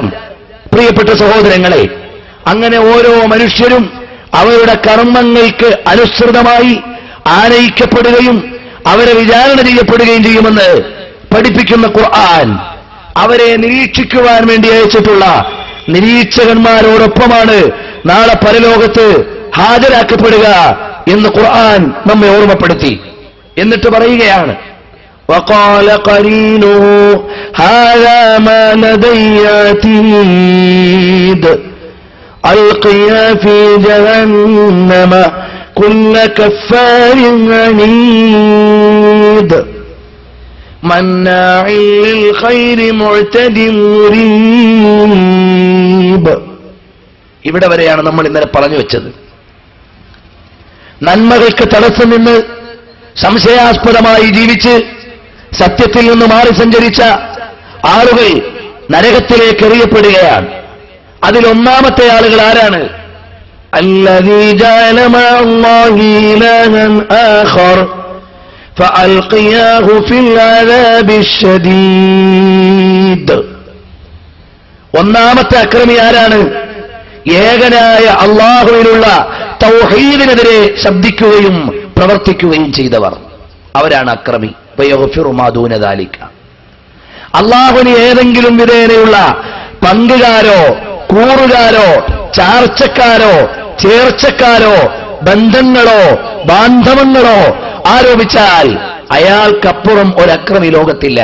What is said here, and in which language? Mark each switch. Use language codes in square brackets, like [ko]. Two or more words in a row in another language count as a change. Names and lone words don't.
[ml] പ്രിയപ്പെട്ട സഹോദരങ്ങളെ, അങ്ങനെ ഓരോ മനുഷ്യരും അവരുടെ കർമ്മങ്ങൾക്ക് അനുസൃതമായി ആനയിക്കപ്പെടുകയും അവരെ വിചാരണ ചെയ്യപ്പെടുകയും ചെയ്യുമെന്ന് പഠിപ്പിക്കുന്ന ഖുർആൻ അവരെ നിരീക്ഷിക്കുവാൻ വേണ്ടി അയച്ചിട്ടുള്ള നിരീക്ഷകന്മാരോടൊപ്പമാണ് നാളെ പരലോകത്ത് ഹാജരാക്കപ്പെടുക എന്ന് ഖുർആൻ നമ്മെ ഓർമ്മപ്പെടുത്തി. എന്നിട്ട് പറയുകയാണ്, [ar] وقال قرينه هذا ما لدي عتيد ألقيا في جهنم كل كفار عنيد مناع للخير معتد مريب. [ml] ഇവിടെ വരെയാണ് നമ്മൾ ഇന്നലെ പറഞ്ഞു വെച്ചത്. നന്മകൾക്ക് തടസ്സം നിന്ന് സംശയാസ്പദമായി ജീവിച്ച് സത്യത്തിൽ നിന്ന് മാറി സഞ്ചരിച്ച ആളുകൾ നരകത്തിലേക്ക് എറിയപ്പെടുകയാണ്. അതിലൊന്നാമത്തെ ആളുകൾ ആരാണ്? [ar] الذي جعل مع الله إلها آخر فألقياه في العذاب الشديد. [ml] ഒന്നാമത്തെ അക്രമി ആരാണ്? ഏകനായ അല്ലാഹുവിനുള്ള തൗഹീദിനെതിരെ ശബ്ദിക്കുകയും പ്രവർത്തിക്കുകയും ചെയ്തവർ, അവരാണ് അക്രമി. അല്ലാഹുവിന് ഏതെങ്കിലും വിധേനയുള്ള പങ്കുകാരോ കൂറുകാരോ ചാർച്ചക്കാരോ ചേർച്ചക്കാരോ ബന്ധങ്ങളോ ബാന്ധവങ്ങളോ ആരോപിച്ചാൽ അയാൾക്കപ്പുറം ഒരക്രമി ലോകത്തില്ല.